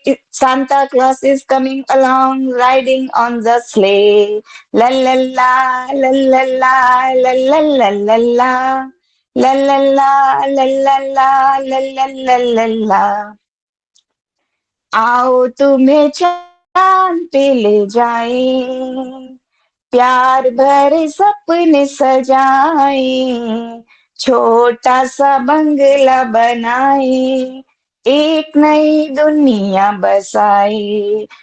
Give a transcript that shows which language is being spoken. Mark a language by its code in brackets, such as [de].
[en] Santa Claus is coming along riding on the sleigh. La la la la la la la la la la la. La la la la la la la la la la la. [hi] आओ तुम्हें चांद पे ले जाएं, प्यार भरे सपने सजाएं, छोटा सा बंगला बनाए, एक नई दुनिया बसाए।